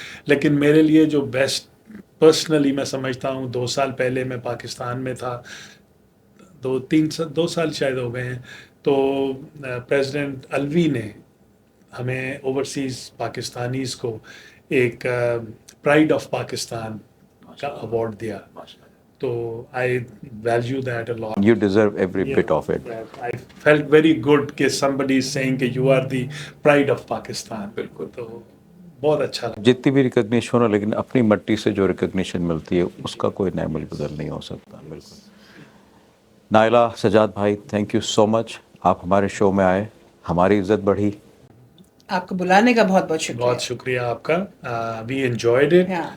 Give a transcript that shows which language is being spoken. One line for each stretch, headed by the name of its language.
Urdu: لیکن میرے لیے جو بیسٹ پرسنلی میں سمجھتا ہوں, 2 سال پہلے میں پاکستان میں تھا, 2 سال شاید ہو گئے ہیں, تو پریزیڈنٹ الوی نے ہمیں اوورسیز پاکستانیز کو ایک پرائڈ آف پاکستان کا ایوارڈ دیا.
English: تو I value that a lot. You deserve every bit of it. I felt very good کہ somebody is saying کہ you are the pride of Pakistan.
Urdu: بالکل. تو بہت اچھا لگا. جتنی بھی ریکگنیشن ہو لیکن اپنی مٹی سے جو ریکگنیشن ملتی ہے اس کا کوئی نعم البدل نہیں ہو سکتا. بالکل. نائلہ، سجاد بھائی،
English: Thank you so much.
Urdu: آپ ہمارے شو میں آئے، ہماری عزت بڑھی. آپ کو بلانے کا بہت بہت شکریہ. بہت شکریہ آپ کا.
English: We enjoyed it.